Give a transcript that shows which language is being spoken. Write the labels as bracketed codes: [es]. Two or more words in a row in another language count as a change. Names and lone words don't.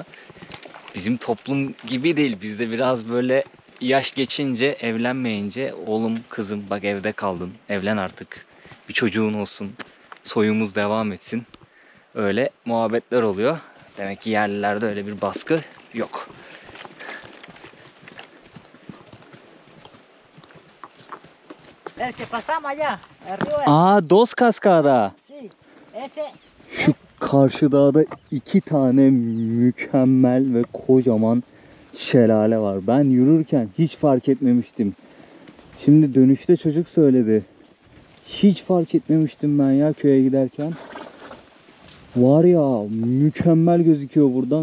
[tr] Bizim toplum gibi değil. Bizde biraz böyle yaş geçince, evlenmeyince oğlum kızım bak evde kaldın. Evlen artık. Bir çocuğun olsun. Soyumuz devam etsin. Öyle muhabbetler oluyor. Demek ki yerlilerde öyle bir baskı yok. [es] El que pasamos allá, el río. Aa, Dos Cascada. Sí, ese. [tr] Şu karşı dağda 2 tane mükemmel ve kocaman şelale var. Ben yürürken hiç fark etmemiştim. Şimdi dönüşte çocuk söyledi. Hiç fark etmemiştim ben ya köye giderken. Var ya mükemmel gözüküyor buradan.